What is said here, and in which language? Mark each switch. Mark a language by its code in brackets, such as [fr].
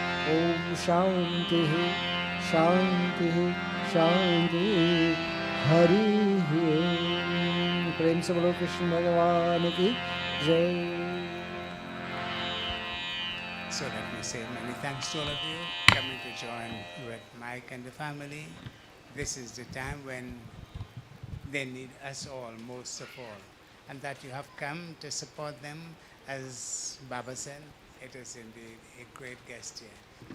[sa] ॐ शान्तिः शान्तिः शान्तिः, हरि ओम। [hi] प्रेम से बोलो कृष्ण भगवान की जय। [en] So let me say many thanks to all of you coming to join with Mike and the family. This is the time when they need us all most of all, and that you have come to support them. As Baba said, it is indeed a great guest here.